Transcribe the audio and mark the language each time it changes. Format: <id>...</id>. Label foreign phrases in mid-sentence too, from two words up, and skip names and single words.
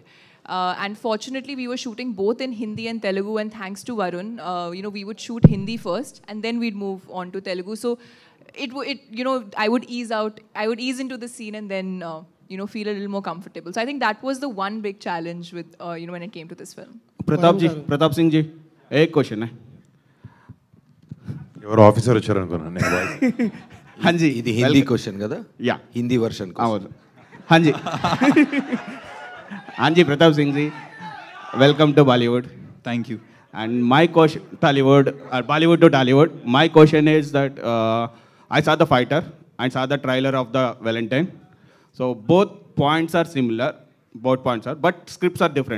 <en>And fortunately, we were shooting both in Hindi and Telugu, and thanks to Varun, we would shoot Hindi first, and then we'd move on to Telugu. So I would ease into the scene and then, feel a little more comfortable. So I think that was the one big challenge with, when it came to this film.</en> <hi>Pratap Singh ji, एक क्वेश्चन है.</hi> <te>ఎవరు ఆఫీసర్ వచ్చారు అనుకున్నాను నేను.</te> <hi>हाँ जी,</hi> <te>ఇది హిందీ క్వశ్చన్ కదా? యా,</te> <en>Hindi version.</en> <hi>हाँ जी. हाँ जी, Pratap Singh ji,</hi> <en>welcome to Bollywood. Thank you. And my question, Bollywood to Tollywood. My question is that I saw the fighter, I saw the trailer of the Valentine. So both points are similar. But scripts are different.</en>